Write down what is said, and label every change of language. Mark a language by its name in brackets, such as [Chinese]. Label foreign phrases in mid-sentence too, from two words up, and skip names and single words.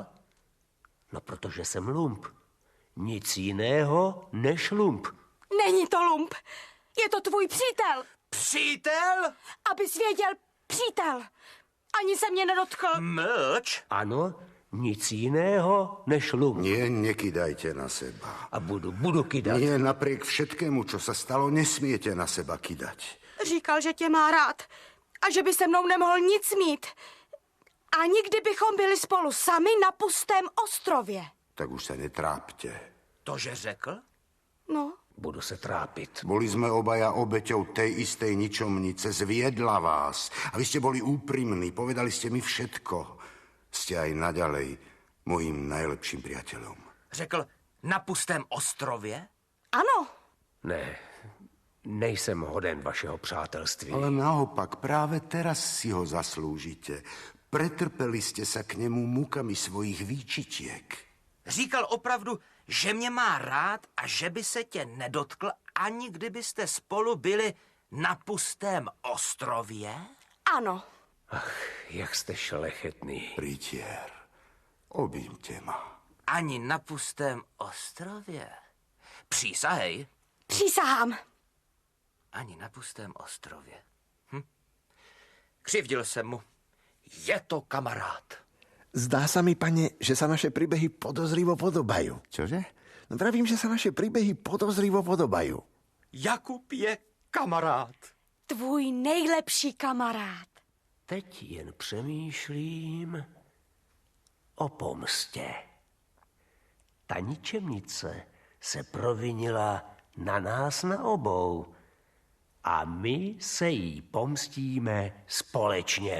[Czech] No, protože jsem lump. Nic jiného než lump. Není to lump. Je to tvůj přítel. Přítel? Abys věděl, přítel. Ani se mě nedotkl. Mlč. Ano, nic jiného než lump. [Slovak] Nie, nekydajte na seba. [Czech] A budu kydat. [Slovak] Nie, napriek všetkému, čo sa stalo, nesmiete na seba kydať. [Czech] Říkal, že tě má rád a že by se mnou nemohl nic mít. Ani kdybychom byli spolu sami na pustém ostrově. [Slovak] Tak už sa netrápte. [Czech] To, že řekl? No, Budu se trápit. [Slovak] Boli sme obaja obeťou tej istej ničomnice, zviedla vás. A vy ste boli úprimní, povedali ste mi všetko. Ste aj naďalej mojím najlepším priateľom. [Czech] Řekl na pustém ostrově? ano. Ne, nejsem hoden vašeho přátelství. [Slovak] Ale naopak, práve teraz si ho zaslúžite. Pretrpeli ste sa k nemu mukami svojich výčitiek. [Czech] Říkal opravdu, že mě má rád a že by se tě nedotkl, ani kdybyste spolu byli na pustém ostrově? Ano. Jak jste šlechetný. [Slovak] Rytier, objimte ma. [Czech] Ani na pustém ostrově? Přísahej. Přísahám. Ani na pustém ostrově. Křivdil jsem mu. Je to kamarád. [Slovak] Zdá sa mi, pane, že sa naše príbehy podozrivo podobajú. Čože? No vravím, že sa naše príbehy podozrivo podobajú. [Czech] Jakub je kamarád. Tvůj nejlepší kamarád. Teď jen přemýšlím o pomstě. Ta ničemnice se provinila na nás na obou a my se jí pomstíme společně.